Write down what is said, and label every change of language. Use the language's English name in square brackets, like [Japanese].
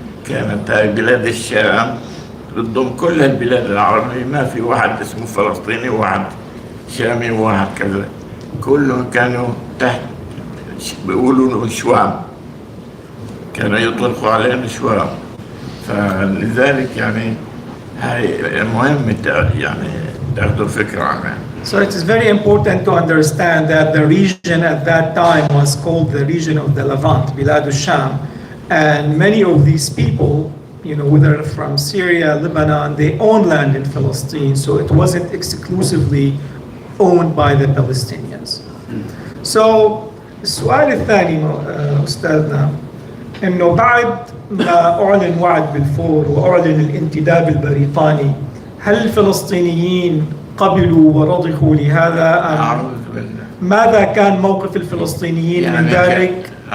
[Arabic] كانت هاي بلاد الشام بتضم كل البلاد العربية، ما في واحد اسمه فلسطيني وواحد شامي وواحد كذا، كلهم كانوا تحت بيقولوا شوام، كانوا يطلقوا عليهم شوام. فلذلك يعني هاي مهم يعني تاخذوا فكرة عنها. [English] So it is very important to understand that the region at that time was called the region of the Levant, Bilad al-Sham, and many of these people, you know, whether from Syria, Lebanon, they own land in Palestine, so it wasn't exclusively owned by the Palestinians. [Arabic] So السؤال الثاني أستاذنا، إنه بعد ما أعلن وعد بلفور وأعلن الانتداب البريطاني، هل الفلسطينيين قبلوا ورضخوا لهذا؟ ماذا كان موقف الفلسطينيين يعني من ذلك؟